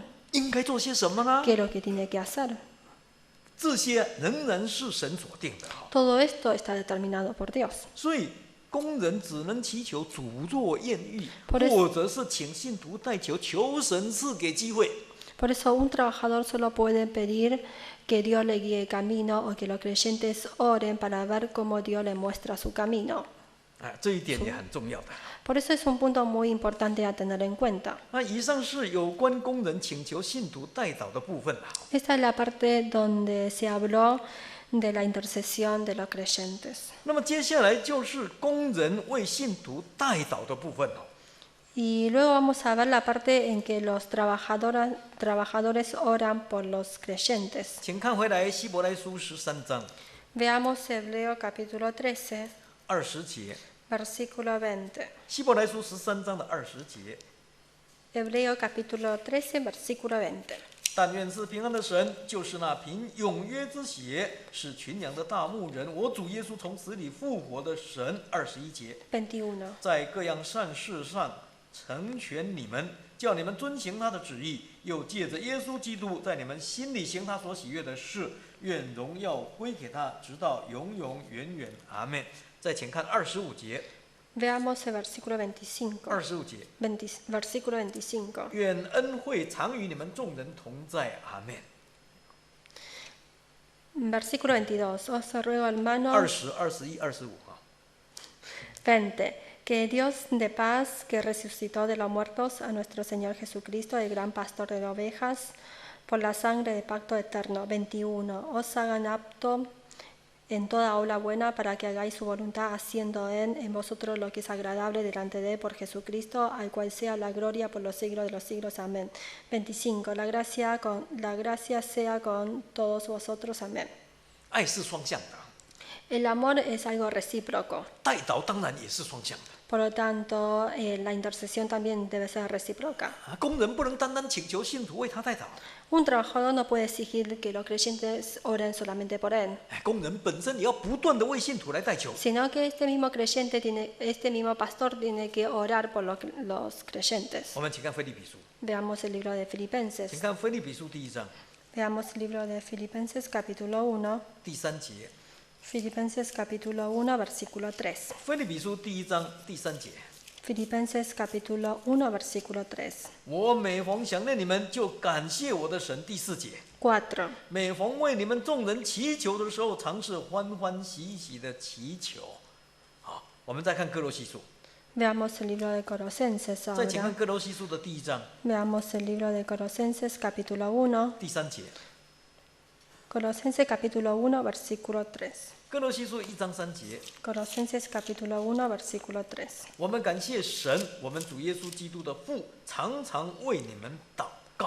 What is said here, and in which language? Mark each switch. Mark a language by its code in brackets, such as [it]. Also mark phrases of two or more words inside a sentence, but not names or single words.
[zh] 应该做些什么呢？ [es] qué es lo que tiene que hacer. [zh] 这些仍然是神所定的。 [es] Todo esto está determinado por Dios. [zh] 所以，工人只能祈求主若愿意， [es] Por eso- [zh] 或者是请信徒代求，求神赐给机会。 [es] Por eso un trabajador solo puede pedir que Dios le guíe el camino o que los creyentes oren para ver cómo Dios le muestra su camino. [zh] 这一点也很重要的。 [es] Por eso es un punto muy importante a tener en cuenta. [zh] 以上是有关工人请求信徒代祷的部分了。 [es] Esta es la parte donde se habló de la intercesión de los creyentes. [zh] 那么接下来就是工人为信徒代祷的部分。 [es] Y luego vamos a ver la parte en que los trabajadores oran por los creyentes. [zh] 请看回来希伯来书13章 [es] Veamos Hebreo capítulo 13, [zh] 20 节， [es] versículo 20. [zh] 希伯来书13章的20节。 [es] Hebreo capítulo 13, versículo 20. [zh] 但愿是平安的神，就是那凭永约之血使群羊的大牧人，我主耶稣从死里复活的神。21节， 21. 在各样善事上成全你们，叫你们遵行他的旨意，又借着耶稣基督在你们心里行他所喜悦的事。愿荣耀归给他，直到永永远远。阿门。再请看25节。 [es] Veamos el versículo 25. [zh] 25 节， [es] Versículo 25. [zh] 愿恩惠常与你们众人同在。阿门。 [es] Versículo 22. Os ruego, hermanos. [zh] 20、21、25啊。 [es] 20. Que Dios de paz, que resucitó de los muertos a nuestro Señor Jesucristo, el gran pastor de las ovejas, por la sangre de pacto eterno. 21. Os hagan apto en toda obra buena para que hagáis su voluntad, haciendo en vosotros lo que es agradable delante de él por Jesucristo, al cual sea la gloria por los siglos de los siglos. Amén. 25. La gracia sea con todos vosotros. Amén. [zh] 爱是双向的， [es] El amor es algo recíproco. [zh] 代祷当然也是双向的。 [es] Por lo tanto, la intercesión también debe ser recíproca. [zh] 工人不能单单请求信徒为他代祷， [es] Un trabajador no puede exigir que los creyentes oren solamente por él, [zh] 工人本身也要不断的为信徒来代求。 [es] sino que este mismo creyente este mismo pastor tiene que orar por los creyentes. [zh] 我们请看腓立比书， [es] Veamos el libro de Filipenses. [zh] 请看腓立比书第1章 [es] Veamos el libro de Filipenses capítulo 1. [zh] 第3节。 [es] Filipenses capítulo 1, versículo 3. [zh] 腓立比书第1章第3节， [es] Filipenses capítulo 1, versículo 3. [zh] 我每逢想念你们，就感谢我的神。第4节， 4. 每逢为你们众人祈求的时候，常是欢欢喜喜的祈求。好，我们再看哥罗西书， [es] Veamos el libro de Colosenses [zh] 再请 [es] ahora. [zh] 看哥罗西书的第1章 [es] Veamos el libro de Colosenses capítulo 1. [zh] 第3节。 [es] Colosenses capítulo 1, versículo 3. [zh] 哥罗西书1章3节， [es] Colosenses capítulo 1, versículo 3. [zh] 我们感谢神，我们主耶稣基督的父，常常为你们祷告。